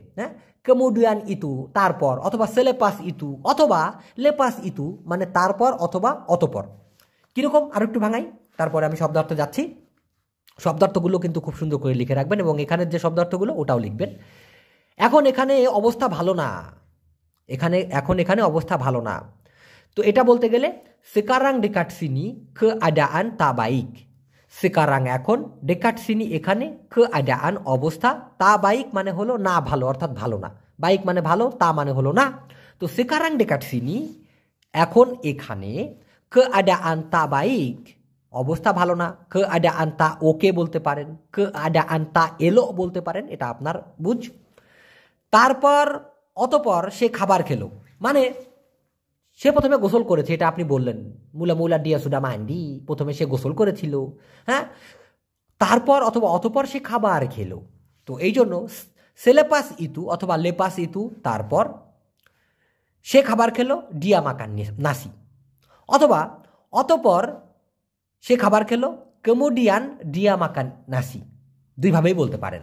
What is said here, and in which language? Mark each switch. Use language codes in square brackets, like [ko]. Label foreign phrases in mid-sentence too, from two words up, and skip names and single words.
[bn] হ্যাঁ, [ms] kemudian itu [bn] তারপর, অথবা [ms] selepas itu [bn] অথবা [ms] lepas itu [bn] মানে তারপর অথবা অতপর। কীরকম আর একটু ভাঙাই, তারপরে আমি শব্দার্থ যাচ্ছি। শব্দার্থগুলো কিন্তু খুব সুন্দর করে লিখে রাখবেন এবং এখানের যে শব্দার্থগুলো ওটাও লিখবেন। এখন এখানে অবস্থা ভালো না, এখানে অবস্থা ভালো না। তো এটা বলতে গেলে [ms] sekarang dekat sini keadaan tak baik। [bn] sekarang এখন, [ms] dekat sini [bn] এখানে, keadaan অবস্থা, [ms] tak baik [bn] মানে হলো না ভালো অর্থাৎ ভালো না, বাইক মানে ভালো, তা মানে হলো না। তো [ms] sekarang dekat sini [bn] এখন এখানে, [ms] keadaan tak baik [bn] অবস্থা ভালো না, [ms] keadaan tak [bn] ওকে বলতে পারেন, [ms] keadaan tak elok [bn] বলতে পারেন, এটা আপনার বুঝ। তারপর অতপর সে খাবার খেলো, মানে সে প্রথমে গোসল করেছে, এটা আপনি বললেন, [ms] mula-mula dia sudah mandi, [bn] প্রথমে সে গোসল করেছিল, হ্যাঁ। তারপর অথবা অতপর সে খাবার খেলো। তো এই জন্য [ms] selepas itu [bn] অথবা [ms] lepas itu, [bn] তারপর সে খাবার খেলো, [ms] dia makan nasi, [bn] অথবা অতপর সে খাবার খেলো, [ms] kemudian dia makan nasi, [bn] দুইভাবেই বলতে পারেন।